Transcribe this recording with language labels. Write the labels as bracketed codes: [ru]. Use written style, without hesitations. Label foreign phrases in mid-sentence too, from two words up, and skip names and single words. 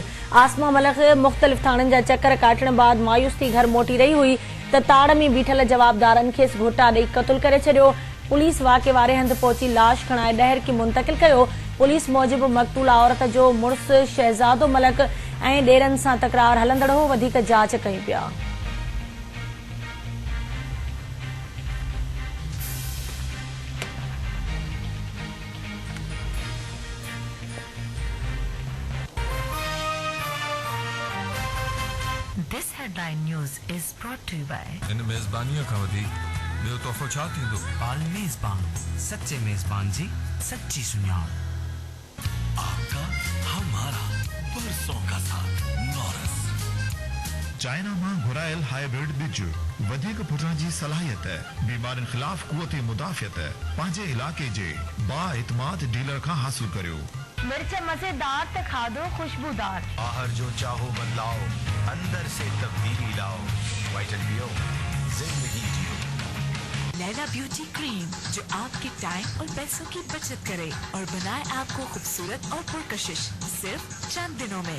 [sd] आसमा मलक मुख़्तलिफ़ थाणनि जा चक्कर काटण बाद मायूस थी घर मोटी रही हुई त ताड़ में बीठल जवाबदारनि खेसि घोटा ॾेई क़त्ल करे छॾियो। पुलिस वाक़े वारे हंधि पहुची लाश खणाए डहर की मुंतकिल कयो। पुलिस मूजिबि मक़तूला औरत जो मुड़ुसु शहज़ादो मलक ऐं ॾेरनि सां तकरार हलंदड़ हो। वधीक जांच कई पिया। [en] This headline news is brought to you by [sd] इन मेज़बानीअ खां वधीक ॿियो तोहफ़ो छा थींदो? आल मेज़बान, सच्चे मेज़बान जी सच्ची सुञाण। [ur] آپ کا ہمارا پرسوں کا ساتھ نارس. [sd] चाइना मां घुरायल हाइब्रिड बिज वधीक पुटण जी सलाहियत, बीमारियुनि ख़िलाफ़ क़ुवत मुदाफ़ियत पंहिंजे इलाके जे बाइतमाद डीलर खां हासिल करियो। मिर्च मज़ेदार त खाधो खुशबूदार। [ur] باہر جو چاہو بدلاؤ، اندر سے تبدیلی لاؤ. وائٹل بیو، زندگی جیو. لیلیٰ بیوٹی کریم جو آپ کے ٹائم اور پیسوں کی بچت کرے اور بنائے آپ کو خوبصورت اور پرکشش صرف چند دنوں میں.